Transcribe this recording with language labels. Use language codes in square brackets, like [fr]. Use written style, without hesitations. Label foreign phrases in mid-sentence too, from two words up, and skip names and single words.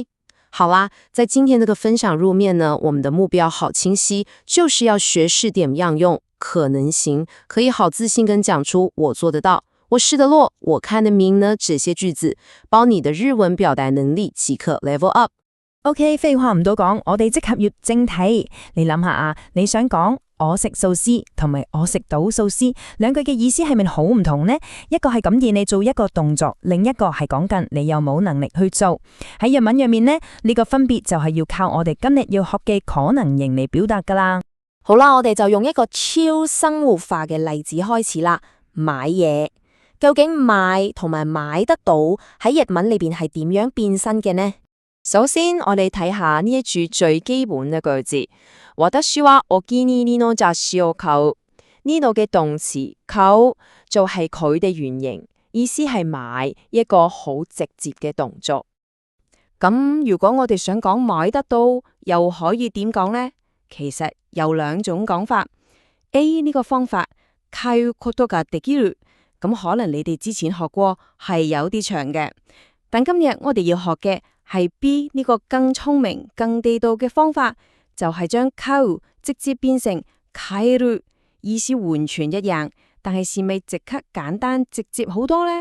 [yue] 好啦，在今天这个分享入面呢，我们的目标好清晰，就是要学识点样用可能型，可以好自信跟讲出我做得到，我试得落，我看得明呢这些句子，幫你的日文表達能力即刻 [en] level up。 [yue] OK， 廢話唔多講，我哋即刻入正題。你諗下啊，你想講我食素司同埋我食到素司兩句嘅意思係咪好唔同呢？一個係感謝你做一個動作，另一個係講緊你有冇能力去做。喺日文入面呢，呢個分別就係要靠我哋今日要學嘅可能型嚟表達噶啦。好啦，我哋就用一個超生活化嘅例子開始啦。買嘢，究竟買同埋買得到喺日文裏邊係點樣變身嘅呢？首先，我哋睇下呢一句最基本嘅句子。 [ja] 私はお気に入りの雑誌を買う。 [yue] 呢度嘅動詞買う就係佢嘅原型，意思係買，一個好直接嘅動作。咁如果我哋想講買得到，又可以點講呢？其實有兩種講法。A 呢個方法 [ja] 買うことができる， [yue] 咁可能你哋之前學過，係有啲長嘅。但今日我哋要學嘅係 B 呢個更聰明、更地道嘅方法，就係將買う直接變成買える，意思完全一樣，但係是咪即刻簡單直接好多呢？